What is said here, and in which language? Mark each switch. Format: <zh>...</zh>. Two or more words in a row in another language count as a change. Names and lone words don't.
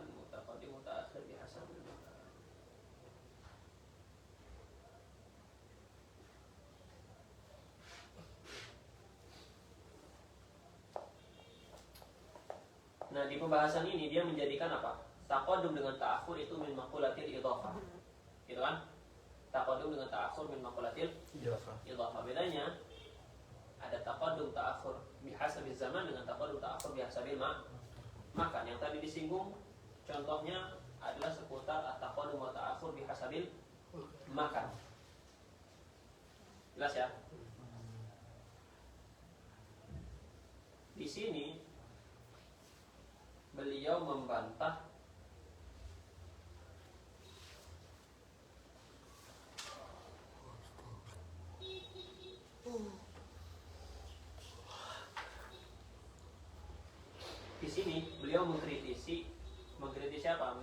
<ar>متقدم متأخر بحسب المكان.</ar> <id>Nah, di pembahasan ini dia menjadikan apa? Taqaddum dengan ta'akhur itu</id> <ar>من مقولات الإضافة.</ar> <id>Gitu kan? Taqaddum dengan ta'akhur</id> <ar>من مقولات الإضافة.</ar> <id>Bedanya ada</id> <ar>تقدم تأخر بحسب الزمان</ar> <id>dengan</id> <ar>تقدم تأخر بحسب المكان.</ar> <id>Yang tadi disinggung contohnya adalah seputar</id> <ar>التقدم و التأخر بحسب المكان.</ar> <id>Jelas ya? Di sini beliau membantah di sini beliau mengkritisi apa?</id>